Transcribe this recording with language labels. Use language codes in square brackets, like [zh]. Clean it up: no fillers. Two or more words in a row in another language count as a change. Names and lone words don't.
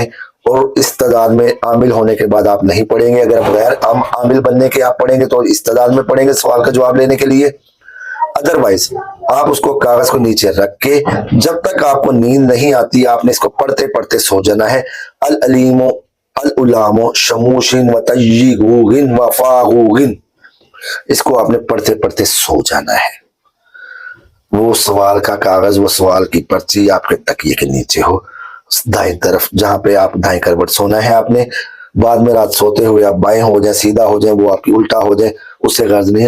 [ur] اور استعداد میں عامل ہونے کے بعد آپ نہیں پڑھیں گے. اگر بغیر عامل بننے کے آپ پڑھیں گے تو استعداد میں پڑھیں گے سوال کا جواب لینے کے لیے. ادروائز آپ اس کو کاغذ کو نیچے رکھ کے جب تک آپ کو نیند نہیں آتی آپ نے اس کو پڑھتے پڑھتے سو جانا ہے. [ar] العلیم العلام شموشن و تیغوغن و فاغوغن, [ur] اس کو آپ نے پڑھتے پڑھتے سو جانا ہے. وہ سوال کا کاغذ, وہ سوال کی پرچی آپ کے تکیے کے نیچے ہو دائیں طرف, جہاں پہ آپ دائیں کروٹ سونا ہے آپ نے. بعد میں رات سوتے ہوئے آپ بائیں ہو جائیں, سیدھا ہو جائیں, وہ آپ کی الٹا ہو جائے, اس سے غرض نہیں ہے.